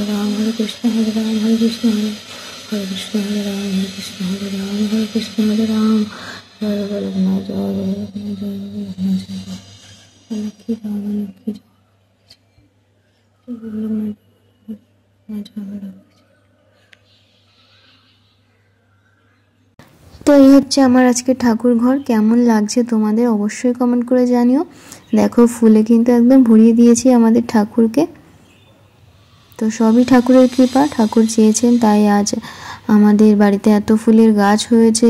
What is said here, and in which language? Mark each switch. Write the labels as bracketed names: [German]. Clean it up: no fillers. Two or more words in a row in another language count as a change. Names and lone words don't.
[Hindi] राम हरे कृष्ण हरे राम हरे कृष्ण हरे कृष्ण हरे राम हरे कृष्ण हरे राम हरे कृष्ण हरे राम जय गोलकनाथ जय गोलकनाथ जय गोलकनाथ जय लक्ष्मी राम लक्ष्मी जय गोलकनाथ जय। [Bangla] তো এই হচ্ছে আমার আজকে ঠাকুর ঘর। কেমন লাগছে তোমাদের অবশ্যই কমেন্ট করে জানিও। দেখো ফুলে কিন্তু একদম ভরিয়ে দিয়েছি আমাদের ঠাকুরকে। তো সবই ঠাকুরের কৃপা, ঠাকুর চেয়েছেন তাই আজ আমাদের বাড়িতে এত ফুলের গাছ হয়েছে।